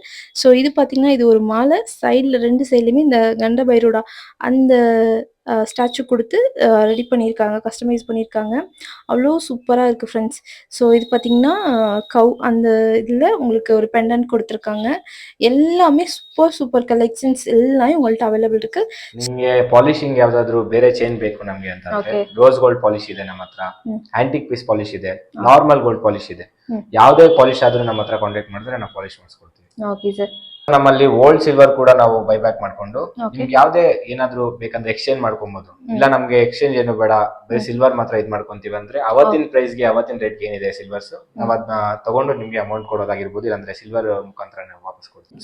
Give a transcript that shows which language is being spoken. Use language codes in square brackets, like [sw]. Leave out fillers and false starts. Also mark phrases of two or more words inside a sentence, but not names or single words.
[ta] ஸோ இது பார்த்தீங்கன்னா இது ஒரு மாலை, சைடில் 2 சைட்லையுமே இந்த கண்ட பைரோட அந்த ஸ்டாச்சு கொடுத்து ரெடி பண்ணியிருக்காங்க, கஸ்டமைஸ் பண்ணியிருக்காங்க. அவ்வளோ சூப்பராக இருக்குது ஃப்ரெண்ட்ஸ். ஸோ இது பார்த்தீங்கன்னா அந்த இதில் உங்களுக்கு ஒரு பெண்டன்ட் கொடுத்துருக்காங்க. எல்லாமே [en] super collections [ta] எல்லாமே உங்கள்கிட்ட அவைலபிள் இருக்கு. [kn] ನಿಮ್ಗೆ ಪಾಲಿಶಿಂಗ್ ಯಾವ್ದಾದ್ರು ಬೇರೆ ಚೈನ್ ಬೇಕು ನಮ್ಗೆ ಅಂತ ಅಂದ್ರೆ Okay. [en] rose gold polish [kn] ಇದೆ ನಮ್ಮ ಹತ್ರ, [en] antique piece polish [kn] ಇದೆ, [en] normal gold polish [kn] ಇದೆ. ಹ್ಮ್. ಯಾವ್ದೇ ಪಾಲಿಶ್ ಆದ್ರೂ ನಮ್ಮ ಹತ್ರ ಕಾಂಟ್ಯಾಕ್ಟ್ ಮಾಡಿದ್ರೆ ನಾವು ಪಾಲಿಶ್ ಮಾಡಿಸ್ಕೊಡ್ತೀವಿ. ಓಕೆ ಸರ್. ನಮ್ಮಲ್ಲಿ [en] old silver [kn] ಕೂಡ ನಾವು ಬೈಬ್ಯಾಕ್ ಮಾಡ್ಕೊಂಡು Okay. ನಿಮ್ಗೆ ಯಾವ್ದೇ ಏನಾದ್ರು ಬೇಕಂದ್ರೆ ಎಕ್ಸ್ಚೇಂಜ್ ಮಾಡ್ಕೊಬಹುದು. ಇಲ್ಲ ನಮ್ಗೆ ಎಕ್ಸ್ಚೇಂಜ್ ಏನು ಬೇಡ, ಬರೀ ಸಿಲ್ವರ್ ಮಾತ್ರ ಇದ್ ಮಾಡ್ಕೊಂತೀವಿ ಅಂದ್ರೆ ಅವತ್ತಿನ ಪ್ರೈಸ್ ಗೆ ಅವತ್ತಿನ ರೇಟ್ ಏನಿದೆ ಸಿಲ್ವರ್ಸ್ ನಾವ್ ಅದನ್ನ ತಗೊಂಡು ನಿಮ್ಗೆ ಅಮೌಂಟ್ ಕೊಡೋದಾಗಿರ್ಬೋದು, ಇಲ್ಲಾಂದ್ರೆ ಸಿಲ್ವರ್ ಮುಖಾಂತರ ನಾವು ವಾಪಸ್ ಕೊಡ್ತೀವಿ.